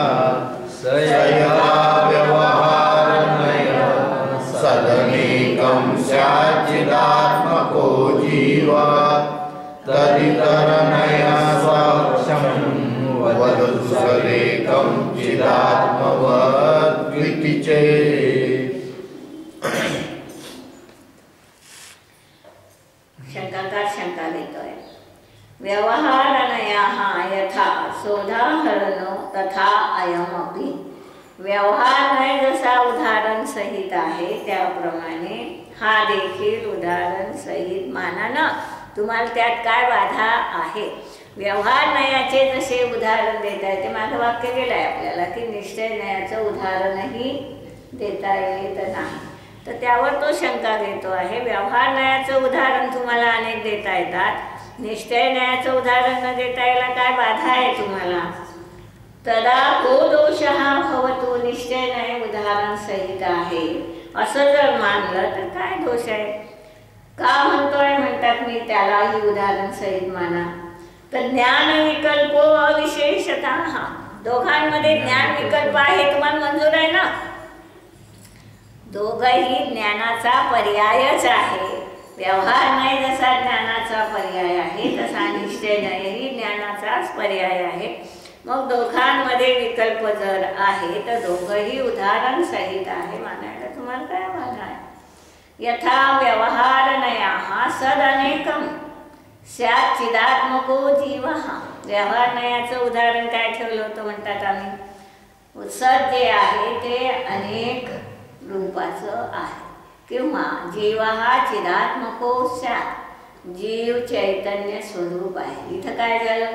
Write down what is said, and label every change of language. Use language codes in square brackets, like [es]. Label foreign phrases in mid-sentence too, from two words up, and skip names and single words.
[sa] सयथा व्यवहारनया सदनेकं स्याच्चिदात्मको जीवा तदितरनया साक्ष्यम् वदतु सदेकं चिदात्मवद्विति चेत्. [mr] शंकाकार शंका देतोय. [sa] व्यवहारनया यथा सोदाहरणो तथा अयमपि. [mr] व्यवहारनय जसा उदाहरण सहित आहे त्याप्रमाणे हा देखील उदाहरण सहित माना ना. तुम्हाला त्यात काय बाधा आहे? व्यवहार नयाचे जसे उदाहरण देता येते, माझं वाक्य गेलं आहे आपल्याला की निश्चय नयाचं उदाहरणही देता येत नाही. तर त्यावर तो शंका घेतो आहे. व्यवहार नयाचं उदाहरण तुम्हाला अनेक देता येतात, निश्चय नयाचं उदाहरण न देता यायला काय बाधा आहे तुम्हाला? [sa] तदा को दोष हा भवतो. [mr] निश्चय नय उदाहरण सहित आहे असं जर मानलं तर काय दोष आहे? का म्हणतोय? म्हणतात मी त्यालाही उदाहरण सहित माना. तर [sa] ज्ञान विकल्प अविशेषता. [mr] हा, दोघांमध्ये ज्ञान विकल्प आहे, तुम्हाला मंजूर आहे ना? दोघही ज्ञानाचा पर्यायच आहे. व्यवहार नाही जसा ज्ञानाचा पर्याय आहे तसा निश्चय नयही ज्ञानाचाच पर्याय आहे. मग दोघांमध्ये विकल्प जर आहे तर दोघही उदाहरण सहित आहे मानायला तुम्हाला काय बाधा आहे? [sa] यथा व्यवहार नया सद अनेकम स्यात् चिदात्मको जीव. [mr] व्यवहार नयाचं उदाहरण काय ठेवलं होतं म्हणतात आम्ही? सद जे आहे ते अनेक रूपाचं आहे किंवा जीव हा [sa] चिदात्मको स्यात्. [mr] जीव चैतन्य स्वरूप आहे. इथं काय झालं?